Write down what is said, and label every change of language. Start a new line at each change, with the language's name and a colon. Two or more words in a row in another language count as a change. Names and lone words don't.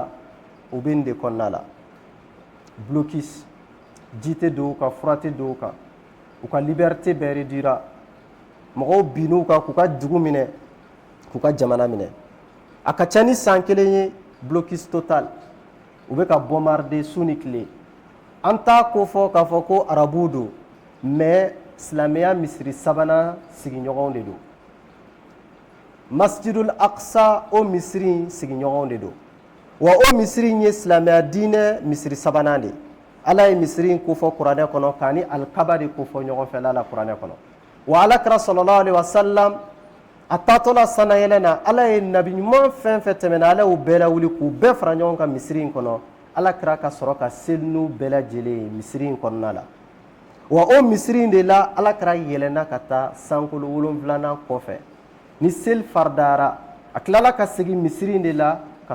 Bambara: u bɛ nin de kɔnɔna la blocus ji tɛ don u kan fura tɛ don u kan u ka liberté bɛɛ réduira mɔgɔw bin'u kan k'u ka dugu minɛ k'u ka jamana minɛ a ka ca ni san 1 ye
French: blocus total
Bambara: u bɛ ka bombarder su ni tile an t'a ko fɔ k'a fɔ ko arabuw don mais silamɛya misiri sabanan sigiɲɔgɔnw de don
Arabic: المسجد الأقصى
Bambara: o misiri sigiɲɔgɔnw de don wa o misiri ye silamɛya diinɛ misiri sabanan de ala ye misiri ko fɔ kuranɛ kɔnɔ k'a ni alikaba de ko fɔ ɲɔgɔn fɛ la kuranɛ kɔnɔ wa alakira
Arabic: صلى الله عليه وسلم
Bambara: a taatɔla sanayɛlɛ na ala ye nabi ɲuman fɛn fɛn tɛmɛna ala y'u bɛɛ lawuli k'u bɛɛ fara ɲɔgɔn kan misiri in kɔnɔ alakira ka sɔrɔ ka selinu bɛɛ lajɛlen misiri in kɔnɔna la wa o misiri in de la alakira yɛlɛnna ka taa sankolo 7nan kɔfɛ ni seli faridara a tilala ka segin misiri in de la ka